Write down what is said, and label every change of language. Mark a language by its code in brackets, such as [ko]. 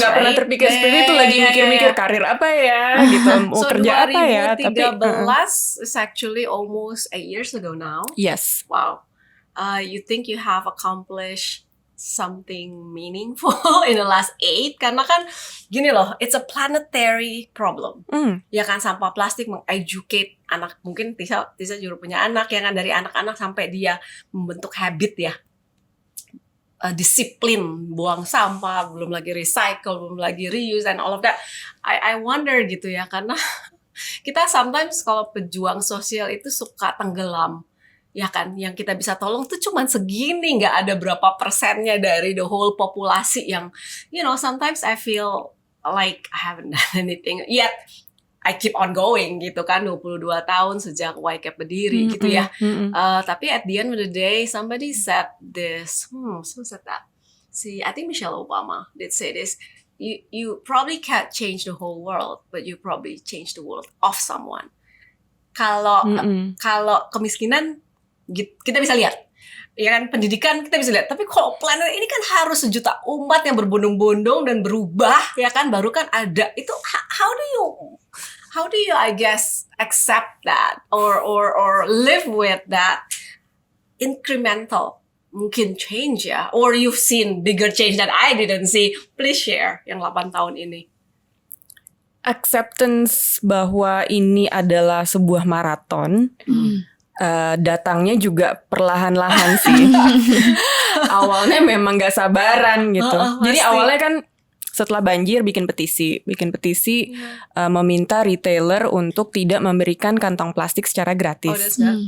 [id] nggak pernah terpikir seperti itu, lagi mikir-mikir karir apa ya gitu, mau kerja apa ya. Tapi [en] 2013 is actually almost 8 years ago now. Yes. Wow. You think you have accomplished something meaningful in the last 8? [id] Karena kan gini loh, [en] it's a planetary problem. [id] Ya kan, sampah plastik mengeducate anak, mungkin Tisa juga punya anak ya kan, dari anak-anak sampai dia membentuk habit ya, disiplin buang sampah, belum lagi recycle, belum lagi reuse [en] and all of that. I wonder [id] gitu ya, karena kita sometimes kalau pejuang sosial itu suka tenggelam. Ya kan, yang kita bisa tolong tuh cuman segini, nggak ada berapa persennya dari [en] the whole [id] populasi yang, [en] sometimes I feel like I haven't done anything yet. I keep on going [id] gitu kan, 22 tahun sejak YCAP berdiri gitu ya. Tapi [en] at the end of the day, somebody said this, who said that? I think Michelle Obama did say this. You probably can't change the whole world, but you probably change the world of someone. [id] Kalau kemiskinan kita bisa lihat, ya kan, pendidikan kita bisa lihat. Tapi kalau planet ini kan harus sejuta umat yang berbondong-bondong dan berubah, ya kan, baru kan ada. Itu [en] how do you I guess accept that or live with that incremental [id] mungkin [en] change ya? Or you've seen bigger change that I didn't see. Please share [id] yang 8 tahun ini. Acceptance bahwa ini adalah sebuah maraton. Datangnya juga perlahan-lahan sih. Awalnya memang gak sabaran gitu. Jadi awalnya kan setelah banjir bikin petisi meminta retailer untuk tidak memberikan kantong plastik secara gratis.